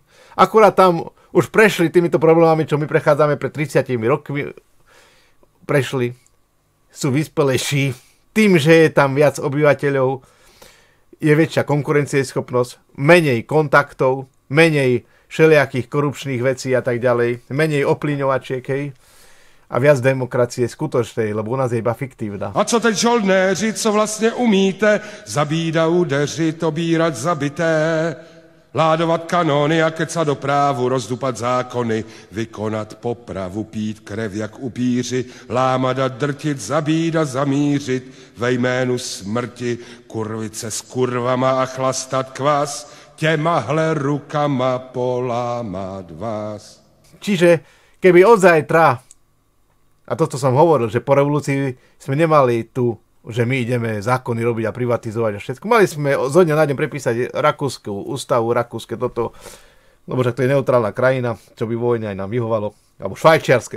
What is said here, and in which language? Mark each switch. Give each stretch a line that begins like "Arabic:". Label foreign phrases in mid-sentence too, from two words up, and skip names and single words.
Slovak: Akurát tam už prešli týmito problémami, čo my prechádzame pred 30 rokmi, prešli, sú vyspelejší, tým, že je tam viac obyvateľov, je väčšia konkurencieschopnosť, menej kontaktov, menej všelijakých korupčných vecí a tak ďalej, menej oplíňovačiek, hej? A viac demokracie skutočnej, lebo u nás je iba fiktívna.
Czech: A co teď žoldnéři, co vlastně umíte? Zabít a udeřit, obírat zabité, ládovat kanony a kecat do právu, rozdupat zákony, vykonat popravu, pít krev jak upíři, lámat a drtit, zabít a zamířit, ve jménu smrti, kurvit se s kurvama a chlastat kvas, těmahle rukama polámat vás.
Slovak: Čiže keby od zajtra, a toto som hovoril, že po revolúcii sme nemali tu, že my ideme zákony robiť a privatizovať a všetko. Mali sme zo dňa na deň prepísať rakúsku ústavu, rakúske toto, lebo že to je neutrálna krajina, čo by vojne aj nám vyhovalo, alebo švajčiarske.